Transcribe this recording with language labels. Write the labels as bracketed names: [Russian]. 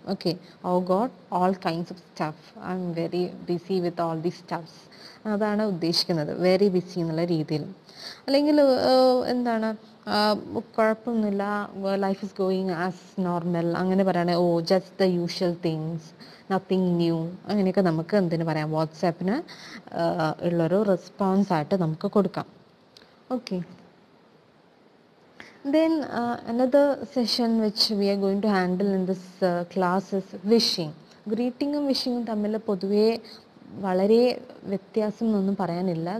[English] okay, oh God, all kinds of staff, I'm very busy with all the staffs, [Malayalam] അതാണ് ഉദ്ദേശിക്കുന്നത്, [English] very busy [Malayalam] എന്നുള്ള രീതിയിൽ. അല്ലെങ്കിൽ എന്താണ്, കുഴപ്പമൊന്നുമില്ല, [English] life is going as normal, [Malayalam] അങ്ങനെ പറയണേ, [English] oh just the usual things, nothing new, [Malayalam] അങ്ങനെയൊക്കെ നമുക്ക് എന്തിനു പറയാം, വാട്സാപ്പിന് ഉള്ളൊരു റെസ്പോൺസായിട്ട് നമുക്ക് കൊടുക്കാം. [English] Okay, then another session which we are going to handle in this class is wishing. [Malayalam] ഗ്രീറ്റിങ്ങും വിഷിങ്ങും തമ്മിൽ പൊതുവേ വളരെ വ്യത്യാസം ഒന്നും പറയാനില്ല.